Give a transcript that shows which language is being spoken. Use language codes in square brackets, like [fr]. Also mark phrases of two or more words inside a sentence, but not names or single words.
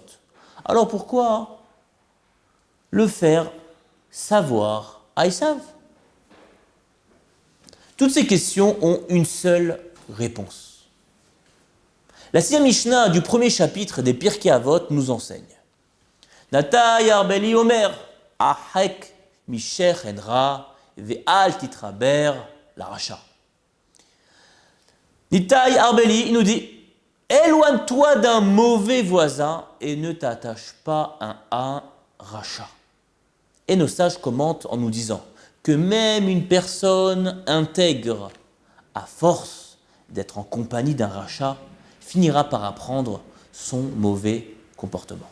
[fr] Alors pourquoi le faire savoir à Esav? Toutes ces questions ont une seule réponse. La 6e Mishnah du premier chapitre des Pirkei Avot nous enseigne [he] נתאי הארבלי אומר הרחק משכן רע ואל תתחבר לרשע. [fr] Nitai Arbeli nous dit éloigne-toi d'un mauvais voisin et ne t'attache pas à un rachat. Et nos sages commentent en nous disant que même une personne intègre, à force d'être en compagnie d'un rachat, finira par apprendre son mauvais comportement.